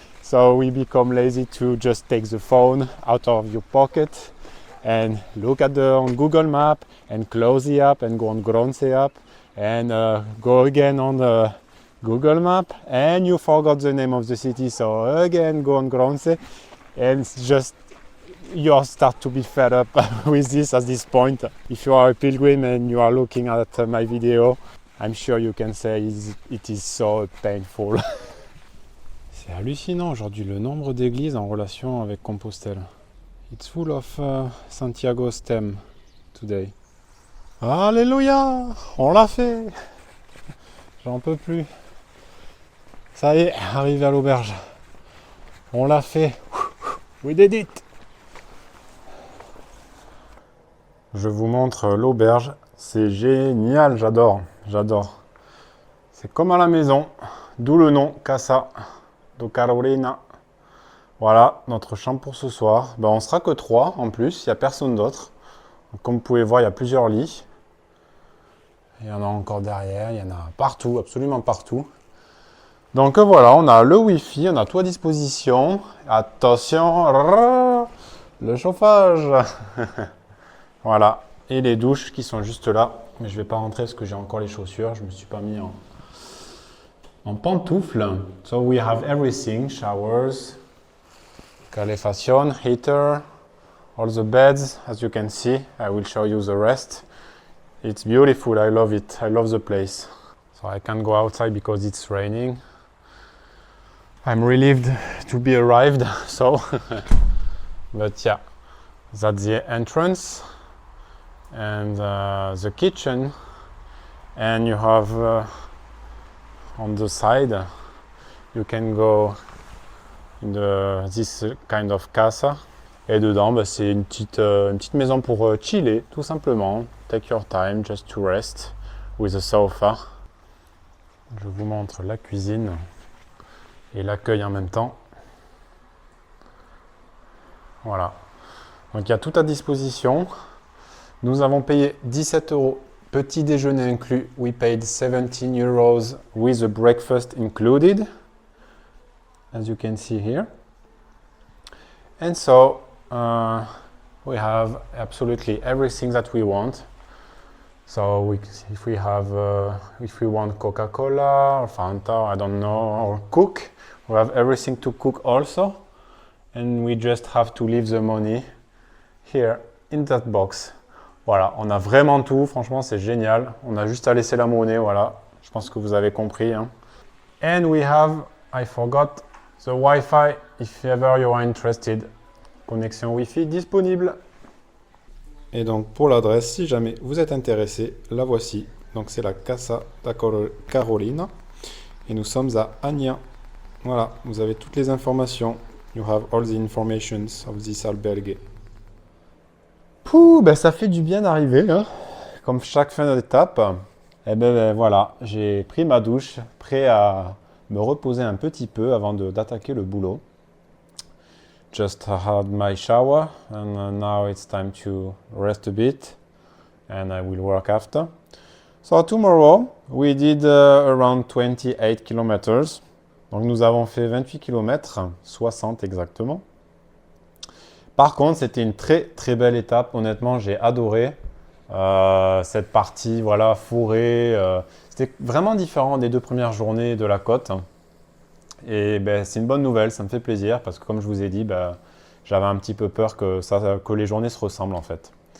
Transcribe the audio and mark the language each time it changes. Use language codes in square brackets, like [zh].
[en] So we become lazy to just take the phone out of your pocket and look at on Google Map and close the app and go on Gronce app and go again on the Google Map and you forgot the name of the city. So again, go on Gronce and it's just you start to be fed up with this at this point. If you are a pilgrim and you are looking at my video, I'm sure you can say it is so painful. [fr] C'est hallucinant aujourd'hui le nombre d'églises en relation avec Compostelle. [en] It's full of Santiago's theme today. [fr] Alléluia, on l'a fait. J'en peux plus. Ça y est, arrivé à l'auberge. On l'a fait. [en] We did it. [fr] Je vous montre l'auberge. C'est génial, j'adore. C'est comme à la maison, d'où le nom Casa do Carolina. Voilà, notre chambre pour ce soir. On sera que 3 en plus, il n'y a personne d'autre. Comme vous pouvez voir, il y a plusieurs lits. Il y en a encore derrière, il y en a partout, absolument partout. Donc voilà, on a le Wi-Fi, on a tout à disposition. Attention, le chauffage. Voilà, et les douches qui sont juste là. Mais je ne vais pas rentrer parce que j'ai encore les chaussures, je ne me suis pas mis en pantoufles. [en] So we have everything, showers, calefacción, heater, all the beds, as you can see. I will show you the rest. It's beautiful, I love it, I love the place. So I can't go outside because it's raining. I'm relieved to be arrived, so. But yeah, that's the entrance. And the kitchen, and you have on the side you can go in this kind of casa, [fr] et dedans c'est une petite maison pour chiller tout simplement, [en] take your time just to rest with a sofa. [fr] Je vous montre la cuisine et l'accueil en même temps. Voilà, donc il y a tout à disposition. Nous avons payé 17 €, petit déjeuner inclus. [en] We paid 17 € with a breakfast included, as you can see here. And so we have absolutely everything that we want. So if we want Coca-Cola or Fanta, I don't know, or cook, we have everything to cook also. And we just have to leave the money here in that box. [fr] Voilà, on a vraiment tout, franchement c'est génial. On a juste à laisser la monnaie, voilà. Je pense que vous avez compris. Hein. [en] And we have, I forgot, the Wi-Fi, if ever you are interested. [fr] Connexion Wi-Fi disponible. Et donc pour l'adresse, si jamais vous êtes intéressé, la voici. Donc c'est la Casa da Carolina. Et nous sommes à Ania. Voilà, vous avez toutes les informations. [en] You have all the informations of this albergue. [fr] Pouh, ça fait du bien d'arriver, hein. Comme chaque fin d'étape. Et voilà, j'ai pris ma douche, prêt à me reposer un petit peu avant d'attaquer le boulot. [en] Just had my shower and now it's time to rest a bit and I will work after. So tomorrow we did around 28 kilometers. [fr] Donc nous avons fait 28 km, 60 exactement. Par contre, c'était une très très belle étape. Honnêtement, j'ai adoré cette partie, voilà, forêt. C'était vraiment différent des 2 premières journées de la côte. Et c'est une bonne nouvelle, ça me fait plaisir parce que comme je vous ai dit, j'avais un petit peu peur que les journées se ressemblent en fait.